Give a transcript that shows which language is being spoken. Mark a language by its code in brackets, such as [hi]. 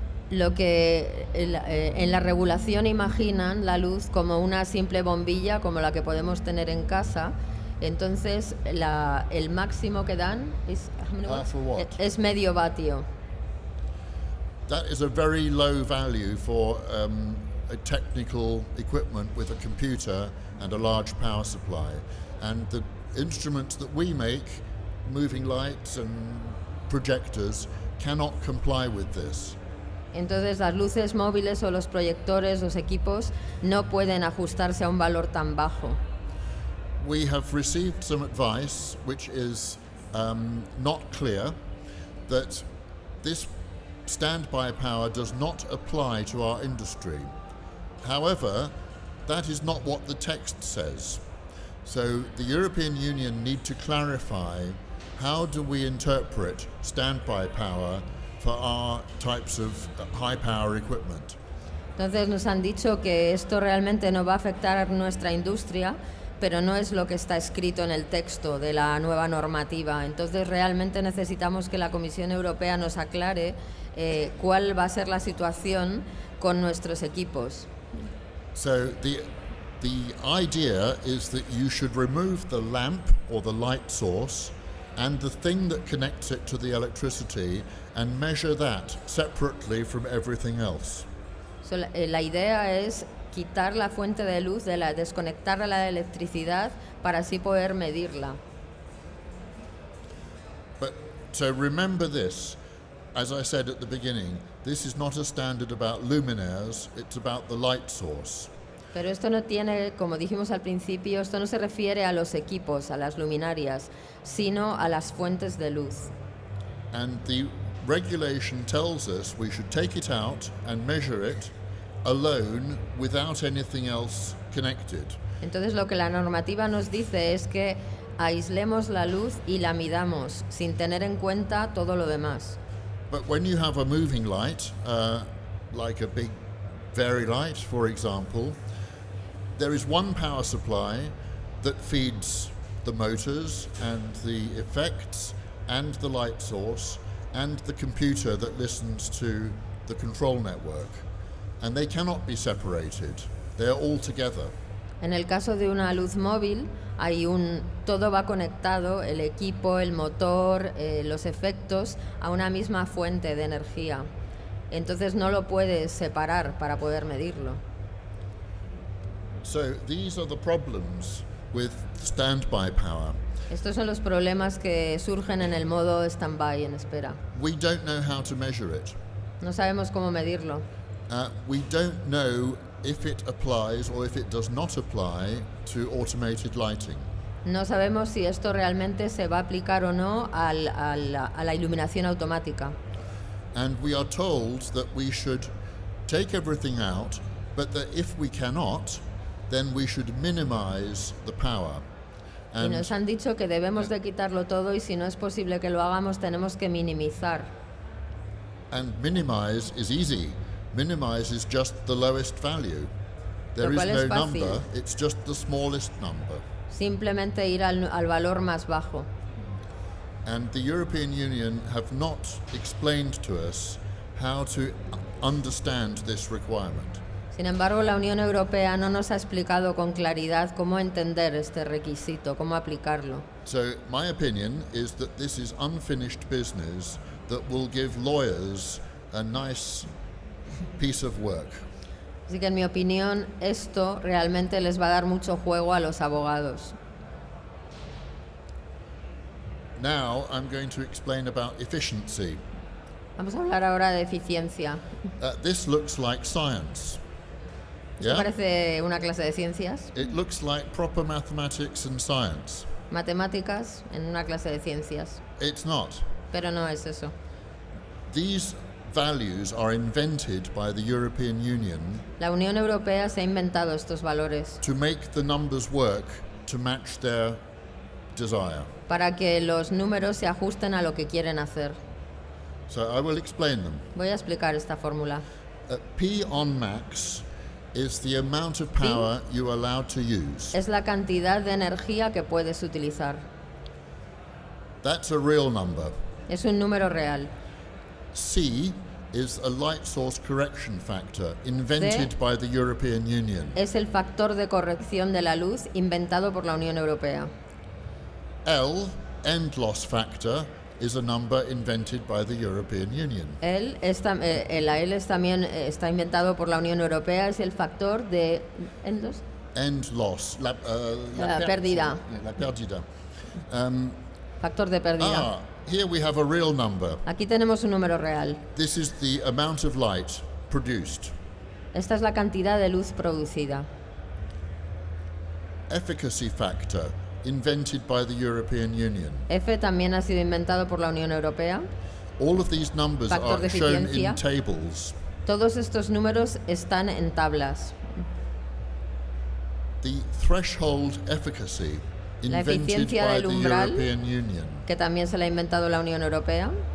[es] Lo que en la regulación imaginan la luz como una simple bombilla como la que podemos tener en casa. Entonces el máximo que dan [en] Half a watt. [es] es medio vatio. [en] That is a very low value for a technical equipment with a computer and a large power supply. And the instruments that we make, moving lights and projectors, cannot comply with this. [es] Entonces las luces móviles o los proyectores, los equipos, no pueden ajustarse a un valor tan bajo. [en] We have received some advice which is not clear, that this standby power does not apply to our industry. However, that is not what the text says. So the European Union need to clarify how do we interpret standby power for our types of high power equipment. [es] Entonces nos han dicho que esto realmente no va a afectar a nuestra industria, pero no es lo que está escrito en el texto de la nueva normativa. Entonces realmente necesitamos que la Comisión Europea nos aclare cuál va a ser la situación con nuestros equipos. [en] So the idea is that you should remove the lamp or the light source and the thing that connects it to the electricity and measure that separately from everything else. [es] So, la idea es quitar la fuente de luz, desconectarla de la electricidad para así poder medirla. [en] But so remember this, as I said at the beginning, this is not a standard about luminaires, it's about the light source. [es] Pero esto no tiene, como dijimos al principio, esto no se refiere a los equipos, a las luminarias, sino a las fuentes de luz. [en] And the regulation tells us we should take it out and measure it alone without anything else connected. [es] Entonces lo que la normativa nos dice es que aislemos la luz y la midamos sin tener en cuenta todo lo demás. [en] But when you have a moving light, like a big Vari light, for example, there is one power supply that feeds the motors and the effects and the light source and the computer that listens to the control network. And they cannot be separated. They're all together. [es] En el caso de una luz móvil, todo va conectado, el equipo, el motor, los efectos, a una misma fuente de energía. Entonces no lo puedes separar para poder medirlo. [en] So these are the problems with standby power. [es] Estos son los problemas que surgen en el modo standby, en espera. [en] We don't know how to measure it. [es] No sabemos cómo medirlo. [en] We don't know if it applies or if it does not apply to automated lighting. [es] No sabemos si esto realmente se va a aplicar o no a la iluminación automática. [en] And we are told that we should take everything out, but that if we cannot, then we should minimize the power. [es] Y nos han dicho que debemos de quitarlo todo y si no es posible que lo hagamos tenemos que minimizar. [en] And minimize is easy. Minimize is just the lowest value. There is no number, it's just the smallest number. [es] Simplemente ir al valor más bajo. [en] And the European Union have not explained to us how to understand this requirement. [es] Sin embargo, la Unión Europea no nos ha explicado con claridad cómo entender este requisito, cómo aplicarlo. [en] So my opinion is that this is unfinished business that will give lawyers a nice piece of work. [es] Así que en mi opinión esto realmente les va a dar mucho juego a los abogados. [en] Now I'm going to explain about efficiency. [es] Vamos a hablar ahora de eficiencia. [en] This looks like science. [es] Esto parece una clase de ciencias. [en] It looks like proper mathematics and science. [es] Matemáticas en una clase de ciencias. [en] It's not. [es] Pero no es eso. [en] These values are invented by the European Union. [es] La Unión Europea se ha inventado estos valores to make the numbers work to match their desire. Para que los números se ajusten a lo que quieren hacer. [en] So I will explain them. [es] Voy a explicar esta fórmula. [en] P on max is the amount of power you are allowed to use. [es] Es la cantidad de energía que puedes utilizar. [en] That's a real number. [es] Es un número real. [en] C is a light source correction factor invented by the European Union. [es] Es el factor de corrección de la luz inventado por la Unión Europea. [en] L, end loss factor, is a number invented by the European Union. [es] La L también está inventado por la Unión Europea, es el factor de [en] end loss, [es] la pérdida. La pérdida. Factor de pérdida. [en] Here we have a real number. [es] Aquí tenemos un número real. [en] This is the amount of light produced. [es] Esta es la cantidad de luz producida. [en] Efficacy factor, invented by the European Union. [es] F también ha sido inventado por la Unión Europea. [en] All of these numbers are shown in tables. [es] Todos estos números están en tablas. [en] The threshold efficacy, invented by the European Union. [es] Que también se la ha inventado la Unión Europea.